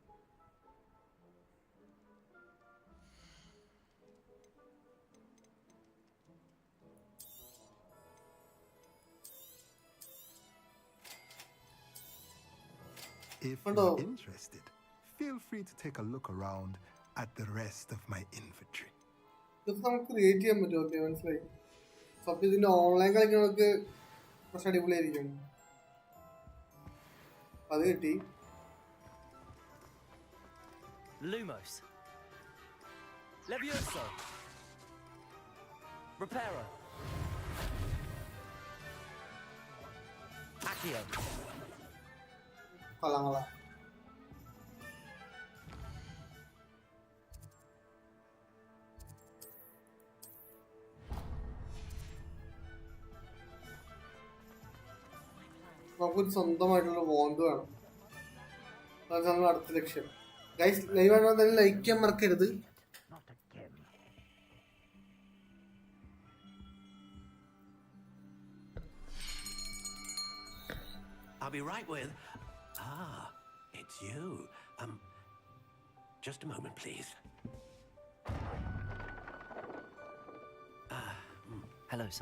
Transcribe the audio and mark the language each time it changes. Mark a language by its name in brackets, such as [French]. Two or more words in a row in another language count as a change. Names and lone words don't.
[English] If you're interested, feel free to take a look around at the rest of my inventory. [Malayalam] ഇതൊക്കെ നമുക്ക് ക്രിയേറ്റ് ചെയ്യാൻ പറ്റും. ഓക്കെ, മനസ്സിലായി. സത്യം ഇതിന്റെ ഓൺലൈൻ കളിക്കുന്നവർക്ക് കുറച്ച് അടിപൊളിയായിരിക്കും. അത് കിട്ടി. [Latin] Lumos. Levioso. Reparo. Accio. [Malayalam] കൊള്ളാം കൊള്ളാം. നമുക്കൊരു സ്വന്തമായിട്ടുള്ള വോണ്ട് വേണം. അതാണ് നമ്മുടെ അടുത്ത ലക്ഷ്യം. ഗൈസ്, ലൈവ് ആണോ തന്നെ ലൈക്ക് ചെയ്യാൻ മറക്കരുത്. [English] I'll be right with. Ah, it's you. Just a moment, please. Hello, sir.